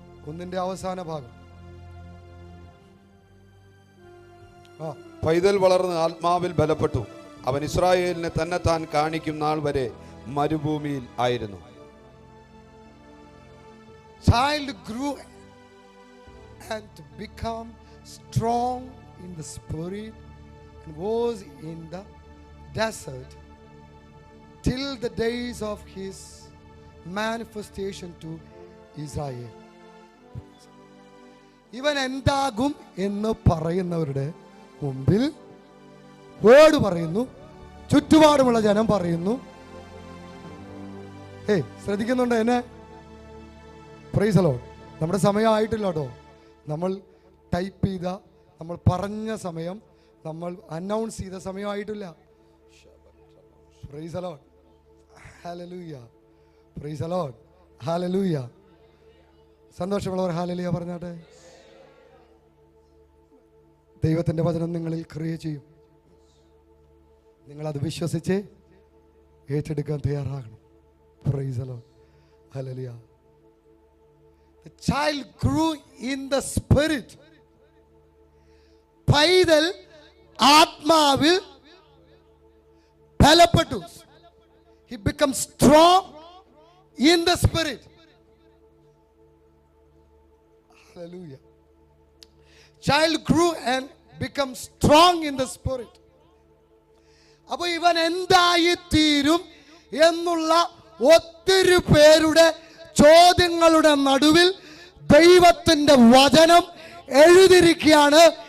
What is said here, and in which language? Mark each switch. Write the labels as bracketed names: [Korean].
[Malayalam] 1-ന്റെ അവസാന ഭാഗം. പൈതൽ വളർന്ന് ആത്മാവിൽ ബലപ്പെട്ടു. അവൻ ഇസ്രായേലിനെ തന്നെത്താൻ കാണിക്കും നാൾ വരെ മരുഭൂമിയിൽ ആയിരുന്നു. [English] Child grew and became strong in the spirit and was in the desert till the days of his manifestation to Israel. [Malayalam] ഇവൻ എന്താകും എന്ന് പറയുന്നവരുടെ മുമ്പിൽ വേർഡ് പറയുന്നു, ചുറ്റുപാടുമുള്ള ജനം പറയുന്നു. ശ്രദ്ധിക്കുന്നുണ്ടോ എന്നെ? [English] Praise the Lord. [Malayalam] നമ്മുടെ സമയമായിട്ടില്ല കേട്ടോ. നമ്മൾ ടൈപ്പ് ചെയ്ത, നമ്മൾ പറഞ്ഞ സമയം, നമ്മൾ അനൗൺസ് ചെയ്ത സമയമായിട്ടില്ല. [English] Praise the Lord. Hallelujah. Praise the Lord. Hallelujah. [Malayalam] സന്തോഷമുള്ളവർ hallelujah പറഞ്ഞാട്ടെ. ദൈവത്തിൻ്റെ വചനം നിങ്ങളിൽ ക്രിയ ചെയ്യും. നിങ്ങളത് വിശ്വസിച്ച് ഏറ്റെടുക്കാൻ തയ്യാറാകണം. [English] Praise the Lord. Hallelujah. The child grew in the spirit. [Malayalam] പൈതൽ ആത്മാവിൽ ബലപ്പെട്ടു. [English] He became strong in the spirit. Hallelujah. Child grew and became strong in the spirit. [Malayalam] അപ്പൊ ഇവൻ എന്തായി തീരും എന്നുള്ള ഒത്തിരി പേരുടെ ചോദ്യങ്ങളുടെ നടുവിൽ ദൈവത്തിന്റെ വചനം എഴുതിയിരിക്കുകയാണ്.